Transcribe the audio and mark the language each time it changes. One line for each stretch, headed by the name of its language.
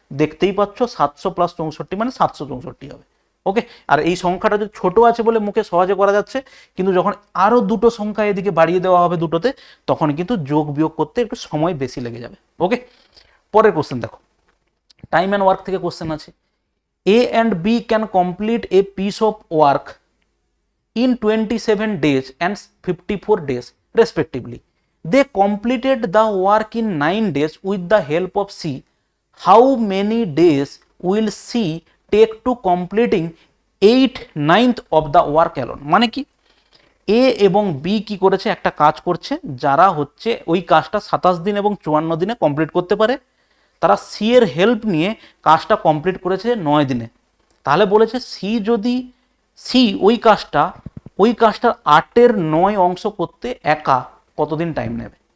Bangla: দেখতেই পাচ্ছ 700 প্লাস 64 মানে 764 হবে। ওকে, আর এই সংখ্যাটা যদি ছোট আছে বলে মুখে সহজে করা যাচ্ছে, কিন্তু যখন আরো দুটো সংখ্যা এদিকে বাড়িয়ে দেওয়া হবে দুটোতে, তখন কিন্তু যোগ বিয়োগ করতে একটু সময় বেশি লেগে যাবে। ওকে, পরের কোশ্চেন দেখো, টাইম অ্যান্ড ওয়ার্ক থেকে কোশ্চেন আছে।
English: A and B can complete a piece of work in 27 days and 54 days respectively. They completed the work in 9 days with the help of C. How many days will C take to completing 8/9 of the work alone?
Bangla: মানে কি? এ এবং B কি করেছে, একটা কাজ করছে, যারা হচ্ছে ওই কাজটা 27 দিন এবং 54 দিনে কমপ্লিট করতে পারে, তারা সি এর হেল্প নিয়ে কাজটা কমপ্লিট করেছে 9 দিনে। তাহলে বলেছে সি যদি সি ওই কাজটার 8-এর 9 অংশ করতে একা কতদিন টাইম নেবে।